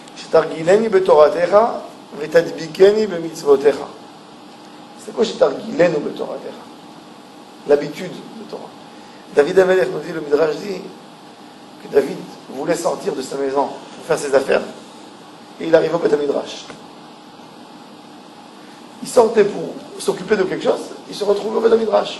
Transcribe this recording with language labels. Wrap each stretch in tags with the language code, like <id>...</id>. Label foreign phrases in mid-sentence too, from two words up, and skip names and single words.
<he>שתרגילני בתורתך ותדביקני במצוותיך.</he> <fr>C'est quoi</fr> <he>שתרגילנו בתורתך?</he> <fr>L'habitude de Torah. David Amelech nous dit, le Midrash dit, que David voulait sortir de sa maison pour faire ses affaires, et il arrive au Beth Midrash. Il sortait pour s'occuper de quelque chose, il se retrouve au Beth Midrash.</fr>